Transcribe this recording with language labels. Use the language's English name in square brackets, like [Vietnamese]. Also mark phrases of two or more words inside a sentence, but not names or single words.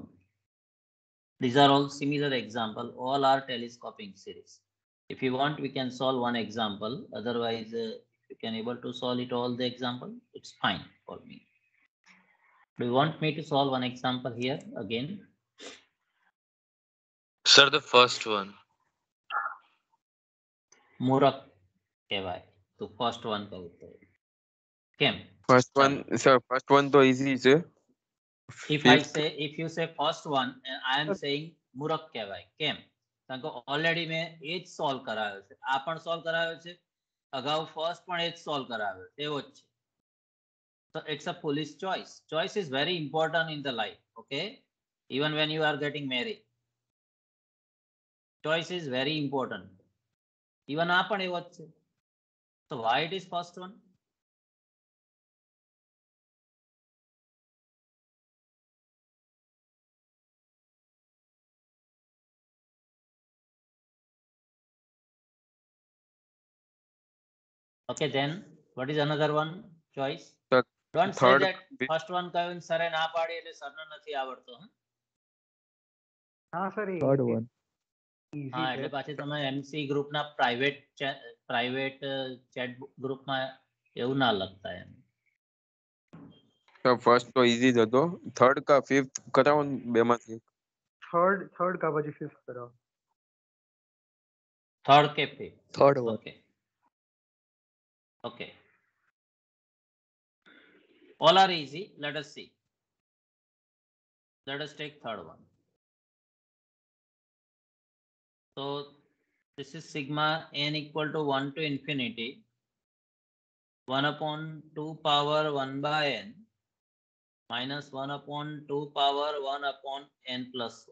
[English] These are all similar example. All are telescoping series. If you want, we can solve one example. Otherwise, you can able to solve it all the example. It's fine for me. Do you want me to solve one example here again? Sir, the first one. [Gujarati] મૂરખ કહેવાય તો [English] first one [Gujarati] કહું તો કેમ? [English] First [Gujarati] ચાલો. [English] one, sir. First one to easy, sir. If you say first one, and I am saying [Gujarati] મૂરખ કહેવાય કેમ? કારણ કે ઓલરેડી મેં એ જ સોલ્વ કરાવ્યો છે. આ પણ સોલ્વ કરાવ્યો છે. અગાઉ ફર્સ્ટ પણ એ જ સોલ્વ કરાવ્યો એવો જ છે. [English] So it's a foolish choice. Choice is very important in the life. Okay, even when you are getting married, choice is very important. [Gujarati] Even આ પણ એવો જ છે. [English] So why it is first one? Okay, then what is another one choice? Sir, Don't say third. that first one [Gujarati] કહ્યું સરે ના પાડી એટલે સરને નથી આવડતો. હા સર [English] Third one. [Gujarati] હા એટલે પાછી તમે MC ગ્રુપના [English] private chat [Gujarati] ગ્રુપમાં એવું ના લખતા એમ. Sir, first તો easy જ હતો. Third કા fifth કરાવો ને બેમાંથી. થર્ડ કા પછી ફિફ્થ કરો. થર્ડ કે ફિફ્થ? [English] Third one. Okay. Okay. All are easy. Let us see. Let us take third one. So this is sigma n equal to 1 to infinity 1 upon 2 power 1 by n minus 1 upon 2 power 1 upon n plus 1.